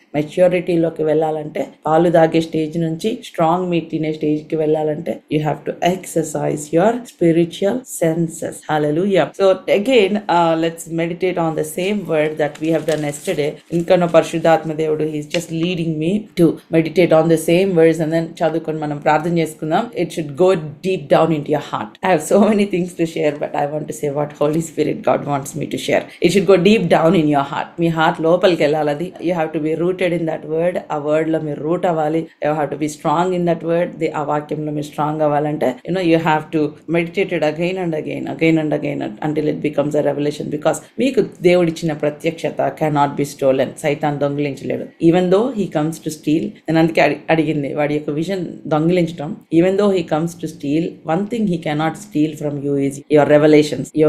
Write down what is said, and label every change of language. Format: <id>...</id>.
<te>మెచ్యూరిటీలోకి వెళ్ళాలంటే, పాలు దాగే స్టేజ్ నుంచి స్ట్రాంగ్ మీట్ తినే స్టేజ్ కి వెళ్ళాలంటే</te> <en>You have to exercise your spiritual senses.</en> <te>Hallelujah.</te> <en>So again let's meditate on the same word that we have done yesterday.</en> <te>ఇంకా పరిశుద్ధాత్మ దేవుడు</te> <en>he is just leading me to meditate on the same words and then</en> <te>చదువుకొని మనం ప్రార్థన చేసుకుందాం.</te> <en>It should go deep down into your heart. I have so many things to share, but I want to say what Holy Spirit God wants me to share. It should go deep down in your heart.</en> <te>మీ heart లోపలికి వెళ్ళాలి.</te> <en>You have to be rooted in that word.</en> <te>ఆ word లో మీరు route అవ్వాలి.</te> <en>You have to be strong in that word.</en> <te>ఆ వాక్యంలో మీరు strong అవ్వాలంటే</te> <en>you have to meditate it again and again until it becomes a revelation. Because</en> <te>మీకు దేవుడిచ్చిన ప్రత్యక్షత</te> <en>cannot be stolen.</en> <te>సైతాన్ దొంగిలించలేడు.</te> <en>Even though he comes to steal,</en> <te>నేను అందుకే అడిగింది వాడి యొక్క vision దొంగిలించడం.</te> <en>Even though he comes to steal, one thing he cannot steal from you is your revelations.</en>